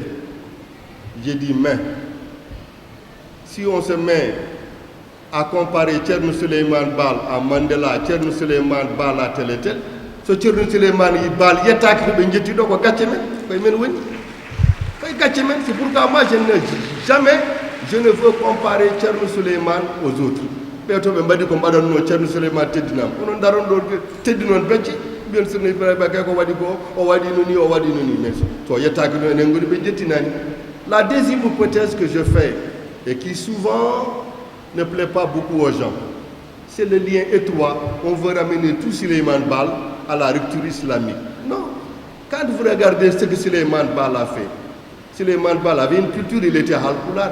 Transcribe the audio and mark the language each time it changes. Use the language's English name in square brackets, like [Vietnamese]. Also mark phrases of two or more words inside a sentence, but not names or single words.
[French] J'ai dit, mais si on se met à comparer Thierno Souleymane Baal à Mandela, Thierno Souleymane Baal à tel et tel, ce Thierno Souleymane Baal, il y a c'est pourquoi moi je ne veux comparer Thierno Souleymane aux autres. [Fula] Mais to be mbadi ko mbaɗon no Thierno Souleymane teddinama onon daron ɗo teddi noon becce mbiyen sono Ibrahima Ba ko waɗi ko o waɗi noni mais to yettaki no enen goni ɓe jettinani. [French] La deuxième hypothèse que je fais et qui souvent ne plaît pas beaucoup aux gens, c'est le lien étroit. On veut ramener tout Souleymane Baal à la rupture islamique. Non. Quand vous regardez ce que Souleymane Baal a fait, Souleymane Baal avait une culture, il était halpulaar.